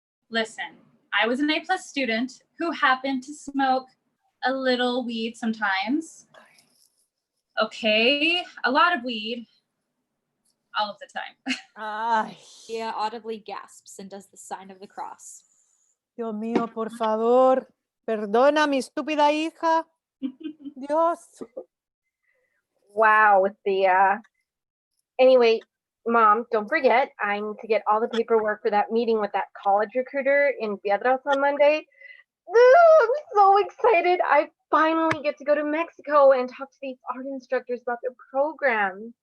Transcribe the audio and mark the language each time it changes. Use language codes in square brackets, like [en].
[en] Listen, I was an A+ student who happened to smoke a little weed sometimes. Okay, a lot of weed, all of the time. Dia audibly gasps and does the sign of the cross. [es] Dios mío, por favor. Perdona mi estúpida hija. Dios. [en] Wow, with the anyway, Mom, don't forget, I need to get all the paperwork for that meeting with that college recruiter in Piedras on Monday. I'm so excited. I finally get to go to Mexico and talk to these art instructors about their program.